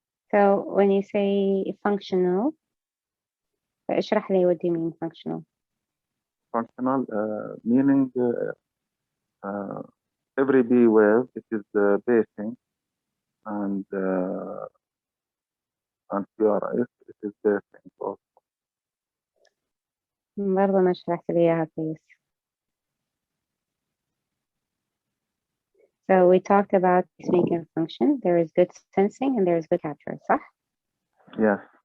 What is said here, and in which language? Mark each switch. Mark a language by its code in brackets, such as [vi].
[en] So when you say functional, [ar] اشرح لي [en] what do you mean functional? Functional meaning every B wave it is pacing and QRS it is pacing also. [ar] برضه ما شرحت لي إياها كويس. [en] So we talked about pacemaker function. There is good sensing and there is good capture, [ar] صح? [en] Yes.